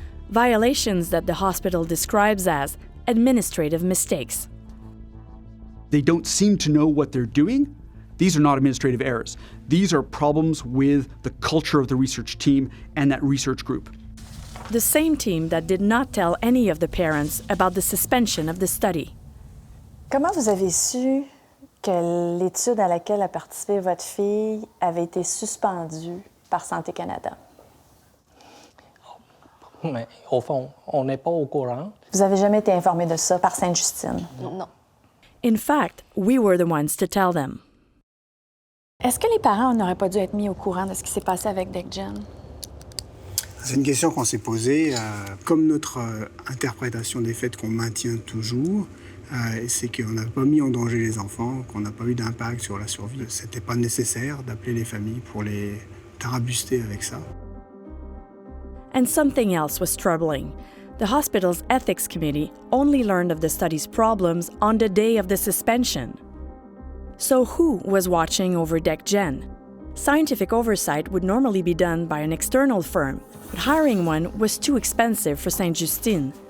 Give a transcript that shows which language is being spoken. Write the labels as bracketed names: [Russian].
[English] Violations that the hospital describes as administrative mistakes. They don't seem to know what they're doing. These are not administrative errors. These are problems with the culture of the research team and that research group. The same team that did not tell any of the parents about the suspension of the study. [French] Comment vous avez su que l'étude à laquelle a participé votre fille avait été suspendue par Santé Canada? Mais au fond, on n'est pas au courant. Vous n'avez jamais été informé de ça par Sainte-Justine? Non. In fact, we were the ones to tell them. Est-ce que les parents n'auraient pas dû être mis au courant de ce qui s'est passé avec DECGEN? C'est une question qu'on s'est posée. Comme notre interprétation des faits qu'on maintient toujours, C'est qu'on n'a pas mis en danger les enfants, qu'on n'a pas eu d'impact sur la survie. C'était pas nécessaire d'appeler les familles pour les tarabuster avec ça. [English] And something else was troubling. The hospital's ethics committee only learned of the study's problems on the day of the suspension. So who was watching over DECGen? Scientific oversight would normally be done by an external firm, but hiring one was too expensive for Sainte-Justine.